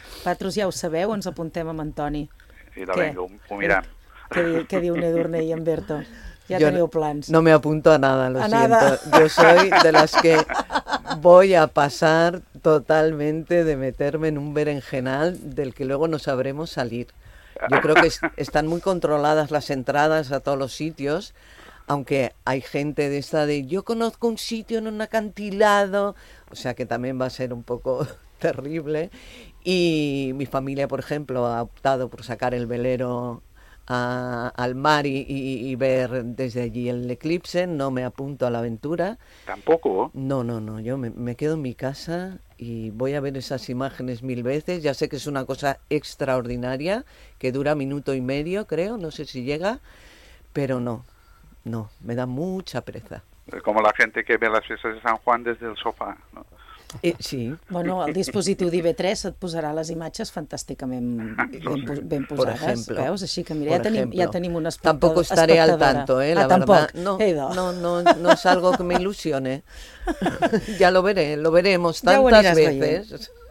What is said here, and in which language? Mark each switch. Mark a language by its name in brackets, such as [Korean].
[Catalan] Vosaltres ja ho sabeu, ens apuntem amb en Toni. Sí, de vinga, ho mirem. Què diu Edurne i en Berto? Ja jo teniu plans. [Spanish] No me apunto a nada, lo a siento. Nada. Yo soy de las que voy a pasar totalmente de meterme en un berenjenal del que luego no sabremos salir. Yo creo que están muy controladas las entradas a todos los sitios, aunque hay gente de esta de yo conozco un sitio en un acantilado, o sea que también va a ser un poco terrible. Y mi familia, por ejemplo, ha optado por sacar el velero al mar y ver desde allí el eclipse. No me apunto a la aventura. ¿Tampoco? No, yo me quedo en mi casa y voy a ver esas imágenes mil veces. Ya sé que es una cosa extraordinaria, que dura minuto y medio, creo, no sé si llega, pero no, me da mucha pereza. Es como la gente que ve las fiestas de San Juan desde el sofá, ¿no? Sí. [Catalan] Bueno, el dispositiu d'IB3 et posarà les imatges fantàsticament ben posades, veus? Així que mira, ja tenim un espectador. [Spanish] Tampoc estaré al tanto, la verdad. [Catalan] Tampoc. [Spanish] No es algo que me ilusione. Ya lo veré, lo veremos tantas veces.